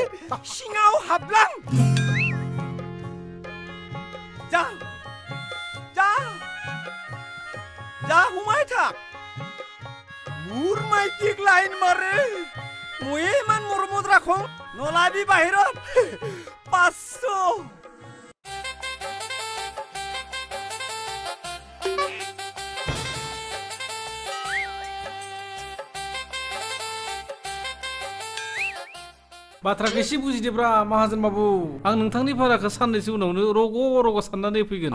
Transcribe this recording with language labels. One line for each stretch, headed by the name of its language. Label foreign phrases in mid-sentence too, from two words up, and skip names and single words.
Assamese: সিঙাও হাবলাং যা যা যা হুমাই থাক মোৰ মাইকিক লাইন মাৰে মই ইমান মৰমত ৰাখো নলাবি বাহিৰত 500
Bodo: बाथ्राखौ एसे बुजिदोब्रा माहाजोन बाबु आं नोंथांनि भाराखौ साननैसो उनावनो रग' साननानै फैगोन